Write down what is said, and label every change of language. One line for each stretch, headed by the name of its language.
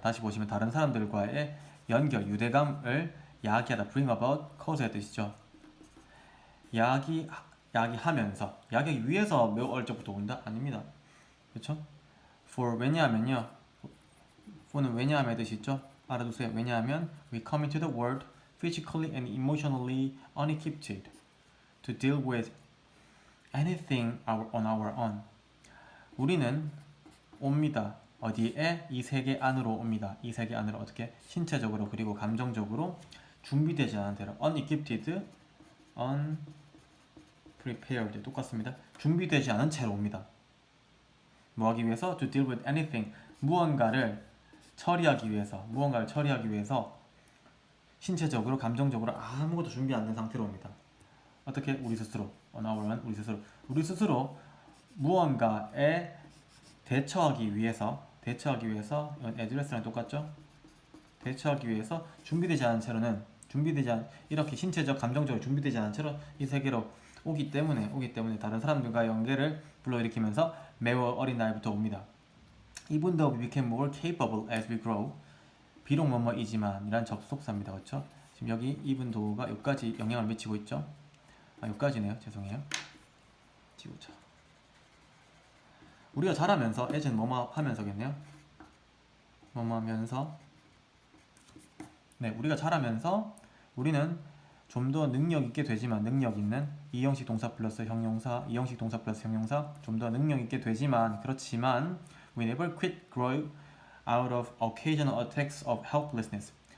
Korean: 다시 보시면 다른 사람들과의 연결, 유대감을 야기하다, bring about, cause의 뜻이죠. 야기하면서, 야기하기 위해서 매우 어릴 적부터 온다? 아닙니다. 그렇죠? for 왜냐하면요. for는 왜냐함의 뜻이 있죠? 알아두세요. 왜냐하면
English: we come into the world physically and emotionally unequipped to deal with anything on our own.
Korean: 우리는 옵니다. 어디에? 이 세계 안으로 옵니다. 이 세계 안으로 어떻게? 신체적으로 그리고 감정적으로 준비되지 않은 대로 unequipped, unprepared 똑같습니다. 준비되지 않은 채로 옵니다. 뭐 하기 위해서?
English: To deal with anything
Korean: 무언가를 처리하기 위해서 신체적으로 감정적으로 아무것도 준비 안 된 상태로 옵니다. 어떻게? 우리 스스로
English: on our own
Korean: 우리 스스로 무언가에 대처하기 위해서 address랑 똑같죠? 대처하기 위해서 준비되지 않은 채로는 이렇게 신체적 감정적으로 준비되지 않은 채로 이 세계로 오기 때문에 다른 사람들과 연계를 불러일으키면서 매우 어린 나이부터 옵니다.
English: Even though we became more capable as we grow
Korean: 비록 뭐뭐이지만 이란 접속사입니다. 그렇죠? 지금 여기 even though가 여기까지 영향을 미치고 있죠? 여기까지네요. 죄송해요. 지우자. 우리가 자라면서 as는 뭐뭐 하면서겠네요. 뭐뭐 하면서 네, 우리가 자라면서 우리는 좀 더 능력 있게 되지만 능력 있는 이형식 동사 플러스 형용사 좀 더 능력 있게 되지만 그렇지만
English: we never quit growing out of occasional attacks of helplessness.